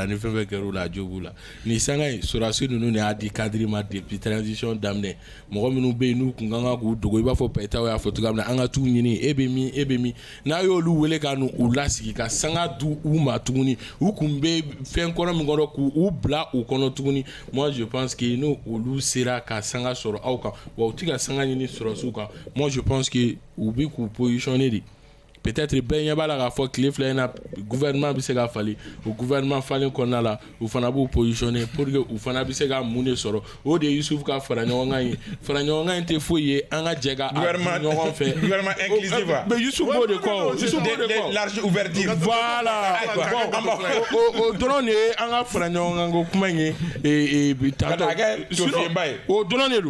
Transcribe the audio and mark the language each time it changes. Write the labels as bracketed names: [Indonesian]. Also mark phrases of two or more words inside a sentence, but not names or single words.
[Bambara] ni fɛn fɛn kɛra o la a jo b'u la ni sanga ye surasiw ninnu de y'a di cadre ma [French] depuis transition [Bambara] daminɛ mɔgɔ minnu bɛ yen n'u kun kan k'u dogo i b'a fɔ Payitaw y'a fɔ cogoya min na an ka t'u ɲini e bɛ min n'a y'olu wele ka n'u lasigi ka sanga du u ma tuguni u kun bɛ fɛn kɔnɔ min kɔnɔ k'u bila u kɔnɔ tuguni [French] moi je pense que [Bambara] n'o olu sera ka sanga sɔrɔ aw kan wa u ti ka sanga ɲini surasiw kan [French] moi je pense que [Bambara] u bɛ k'u positionner de. Peut-être bɛɛ ɲɛ b'a la k'a fɔ tile fila in na gouvernement bɛ se ka falen o gouvernement falen kɔnɔna la u fana b'u positionner [French] pour que [Bambara] u fana bɛ se ka mun de sɔrɔ o de ye Yusufu ka fara ɲɔgɔn kan ye fara ɲɔgɔn kan in tɛ foyi ye an ka jɛ ka ɲɔgɔn fɛ [French] gouvernement inclusif [Bambara] mais Yusufu b'o de kɔ [French] large ouverture [Bambara] voilà o dɔrɔn de ye an ka fara ɲɔgɔn kan ko kuma in ye o dɔrɔn de don